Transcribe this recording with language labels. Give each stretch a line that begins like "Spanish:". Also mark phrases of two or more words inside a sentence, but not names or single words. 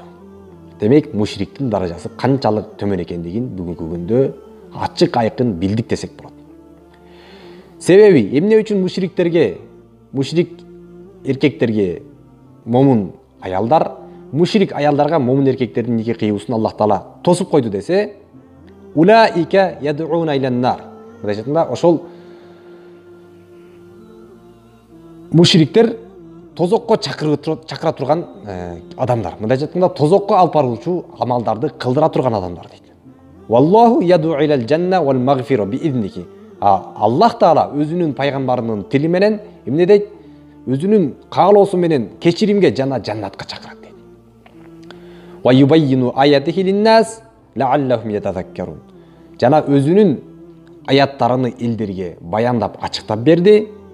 Kyrgyz: Демек, мушриктин даражасы канчалык төмөн экендигин бүгүнкү күндө ачык айкын билдик десек болот. Себеби эмне үчүн мушрик эркектерге момун аялдар, мушрик аялдарга момун эркектердин нике кыюусун Аллах Таала тосуп койду десе,
Arabic: أولئك يدعون إلى النار.
Kyrgyz: Мындайча айтканда, ошол мушриктер тозокко чакыра турган адамдар. Мындайча айтканда, тозокко алып баруучу амалдарды кылдыра турган адамдар дейт.
Arabic: والله يدعو إلى الجنة والمغفرة بإذنه.
Kyrgyz: Аллах Таала өзүнүн пайгамбарынын тили менен эмне дейт? Өзүнүн каалоосу менен кечиримге жана жаннатка чакырат дейт.
Arabic: ويبين آياته للناس لعلهم يتذكرون.
Kyrgyz: Жана өзүнүн аяттарыны элдерге баяндап ачыктап берди.